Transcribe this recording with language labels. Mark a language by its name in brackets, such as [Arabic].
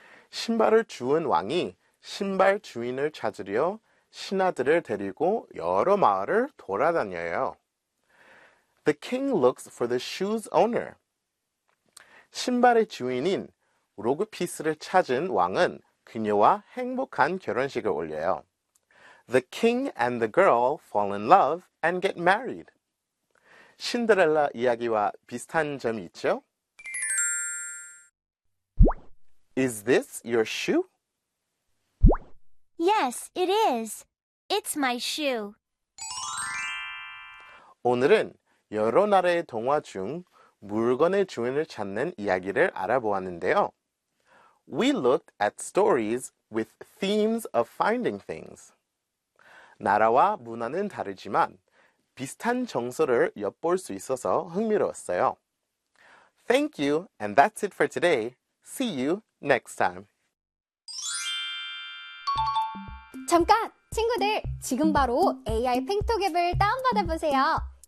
[Korean] 신발을 주운 왕이 신발 주인을 찾으려 신하들을 데리고 여러 마을을 돌아다녀요. [English] The king looks for the shoe's owner. [Korean] 신발의 주인인 로그피스를 찾은 왕은 그녀와 행복한 결혼식을 올려요. [English] The king and the girl fall in love and get married. [Korean] 신데렐라 이야기와 비슷한 점이 있죠? [English] Is this your shoe? Yes, it is. It's my shoe. [Korean] 오늘은 여러 나라의 동화 중 물건의 주인을 찾는 이야기를 알아보았는데요. [English] We looked at stories with themes of finding things. [Korean] 나라와 문화는 다르지만 비슷한 정서를 엿볼 수 있어서 흥미로웠어요. [English] Thank you, and that's it for today. See you next time. [Korean] 잠깐! 친구들, 지금 바로 AI 팽톡앱을 다운받아보세요.